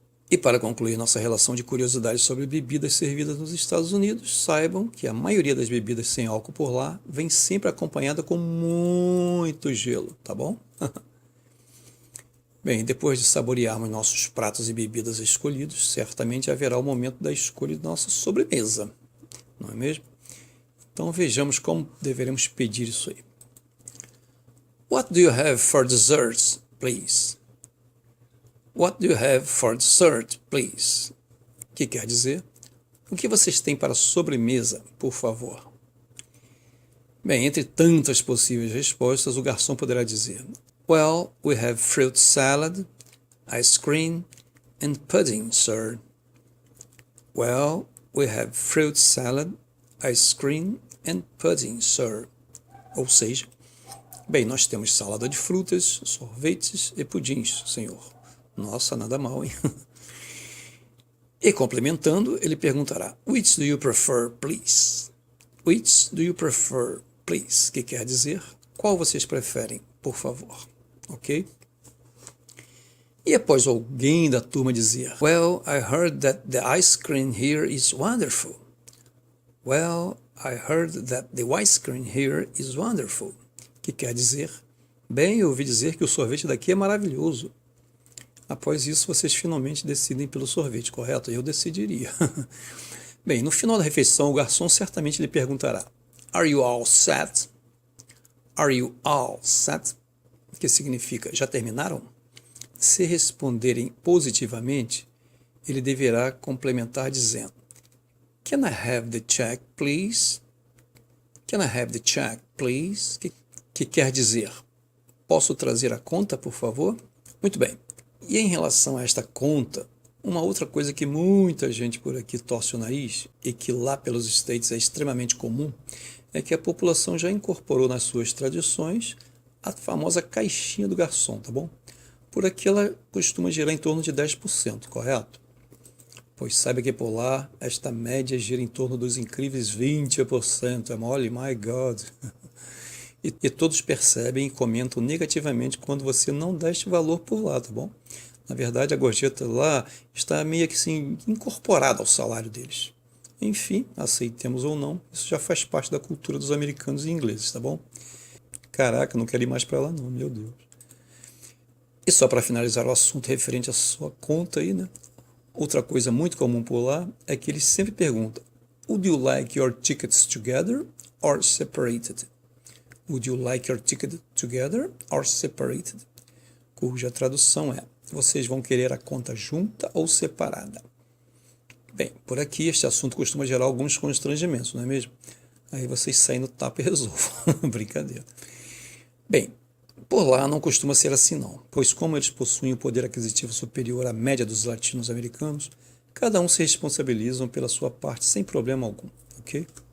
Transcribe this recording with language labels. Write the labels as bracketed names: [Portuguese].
[Portuguese] E para concluir nossa relação de curiosidades sobre bebidas servidas nos Estados Unidos, saibam que a maioria das bebidas sem álcool por lá vem sempre acompanhada com muito gelo, tá bom? Bem, depois de saborearmos nossos pratos e bebidas escolhidos, certamente haverá o momento da escolha de nossa sobremesa, não é mesmo? Então vejamos como deveremos pedir isso aí. [English] What do you have for dessert, please? What do you have for dessert, please? [Portuguese] Que quer dizer, o que vocês têm para sobremesa, por favor? Bem, entre tantas possíveis respostas, o garçom poderá dizer: [English] Well, we have fruit salad, ice cream and pudding, sir. Well, we have fruit salad, ice cream and pudding, sir. [Portuguese] Ou seja, bem, nós temos salada de frutas, sorvetes e pudins, senhor. Nossa, nada mal, hein? E complementando, ele perguntará: [English] Which do you prefer, please? Which do you prefer, please? [Portuguese] Que quer dizer, qual vocês preferem, por favor? Ok? E após alguém da turma dizer: [English] Well, I heard that the ice cream here is wonderful. Well, I heard that the ice cream here is wonderful. [Portuguese] Que quer dizer, bem, eu ouvi dizer que o sorvete daqui é maravilhoso. Após isso, vocês finalmente decidem pelo sorvete, correto? Eu decidiria. Bem, no final da refeição, o garçom certamente lhe perguntará: [English] Are you all set? Are you all set? [Portuguese] Que significa, já terminaram? Se responderem positivamente, ele deverá complementar dizendo: [English] Can I have the check, please? Can I have the check, please? [Portuguese] Que quer dizer, posso trazer a conta, por favor? Muito bem. E em relação a esta conta, uma outra coisa que muita gente por aqui torce o nariz e que lá pelos States é extremamente comum, é que a população já incorporou nas suas tradições a famosa caixinha do garçom, tá bom? Por aqui ela costuma girar em torno de 10%, correto? Pois saiba que por lá esta média gira em torno dos incríveis 20%, é mole, [English] my God! [Portuguese] E todos percebem e comentam negativamente quando você não dá este valor por lá, tá bom? Na verdade, a gorjeta lá está meio que assim, incorporada ao salário deles. Enfim, aceitemos ou não, isso já faz parte da cultura dos americanos e ingleses, tá bom? Caraca, não quero ir mais para lá não, meu Deus. E só para finalizar o assunto referente à sua conta aí, né? Outra coisa muito comum por lá é que eles sempre perguntam: [English] Would you like your tickets together or separated? Would you like your ticket together or separated? [Portuguese] Cuja tradução é: vocês vão querer a conta junta ou separada? Bem, por aqui este assunto costuma gerar alguns constrangimentos, não é mesmo? Aí vocês saem no tapa e resolvam. Brincadeira. Bem, por lá não costuma ser assim não, pois como eles possuem o poder aquisitivo superior à média dos latinos americanos, cada um se responsabilizam pela sua parte sem problema algum, ok?